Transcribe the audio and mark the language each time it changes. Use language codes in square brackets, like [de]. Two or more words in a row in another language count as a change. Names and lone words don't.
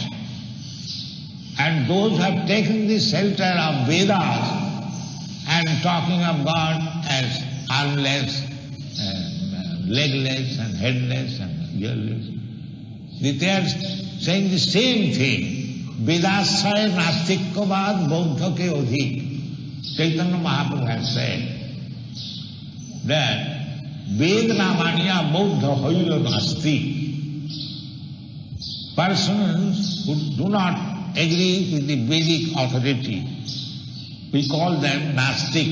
[en] And those who have taken the shelter of Vedas and talking of God as armless, legless and headless and earless, they are saying the same thing. [bn] বেদাশ্রয় নাস্তিক্যবাদ বৌদ্ধকে অধিক. [en] Chaitanya Mahaprabhu has said that [bn] বেদ না মান্য বৌদ্ধ হইল নাস্তি. [en] Persons who do not agree with the Vedic authority, we call them Nastik.